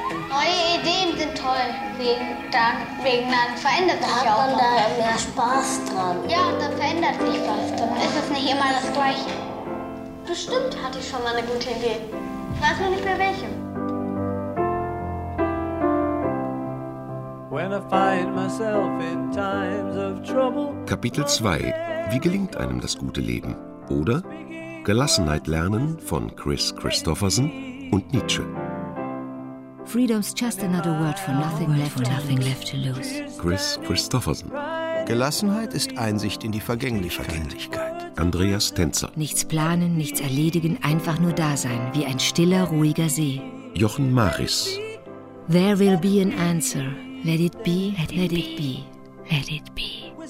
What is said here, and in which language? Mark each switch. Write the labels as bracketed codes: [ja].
[de] Neue Ideen sind toll. Wegen dann verändert sich auch. Da hat man da mehr Spaß dran. Ja, und dann verändert sich was. Dann ist es nicht immer das Gleiche. Bestimmt hatte ich schon mal eine gute Idee. Ich weiß nur nicht mehr welche. [en] When I find myself in times of trouble. [de] Kapitel 2. Wie gelingt einem das gute Leben? Oder Gelassenheit lernen von Chris Christopherson und Nietzsche. [en] Freedom's just another word for nothing left, nothing left to lose. [de] Chris Christopherson. Gelassenheit ist Einsicht in die Vergänglichkeit. Andreas Tänzer. Nichts planen, nichts erledigen, einfach nur da sein, wie ein stiller, ruhiger See. Jochen Maris. [en] There will be an answer. Let it be, let it, let it be. Be, let it be.